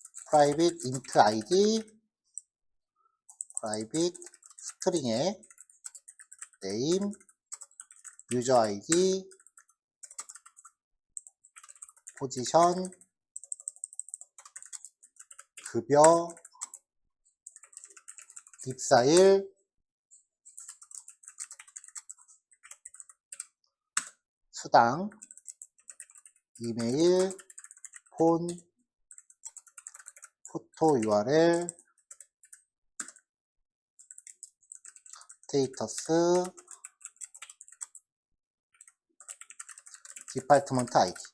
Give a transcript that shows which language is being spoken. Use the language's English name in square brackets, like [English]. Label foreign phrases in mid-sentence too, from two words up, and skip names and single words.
[English] private int id, private 스트링의 name, user id, [Korean] 포지션, 급여, 입사일, 수당, [English] email, phone, photo URL, status, department ID.